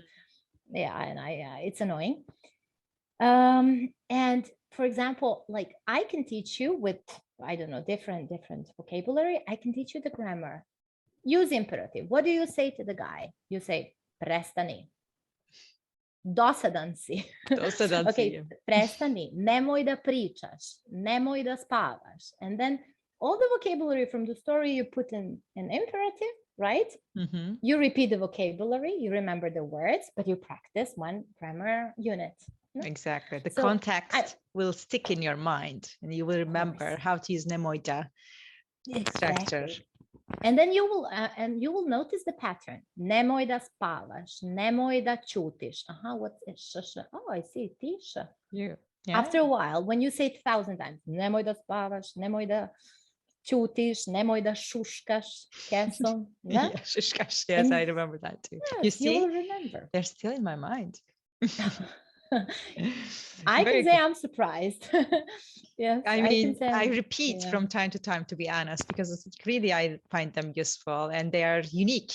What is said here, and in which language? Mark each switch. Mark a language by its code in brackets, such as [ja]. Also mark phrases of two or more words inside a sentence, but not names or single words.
[en] It's annoying. And for example, like, I can teach you with, I don't know, different vocabulary. I can teach you the grammar. Use imperative. What do you say to the guy? You say, [sr] prestani. Dosadan si. Dosadan si, [en] Okay, yeah. [sr] prestani, nemoj da pričaš, nemoj da spavaš. [en] And then all the vocabulary from the story you put in an imperative, right? You repeat the vocabulary, you remember the words, but you practice one grammar unit. Exactly. The So context will stick in your mind and you will remember how to use [sr] nemoj da [en] structure. Exactly. And then you will notice the pattern. [sr] Nemoj da spavaš, nemoj da ćutiš. [en] What's it? Oh, I see, tiša. Yeah. After a while, when you say it 1,000 times, [sr] nemoj da spavaš, nemoj da ćutiš, nemoj da šuškaš kesom. [en] Yeah, šuškaš. Yes, I remember that too. Yes, you see, you will remember. They're still in my mind. I can say I'm surprised. Yes, I mean, I say, repeat from time to time, to be honest, because really I find them useful and they are unique.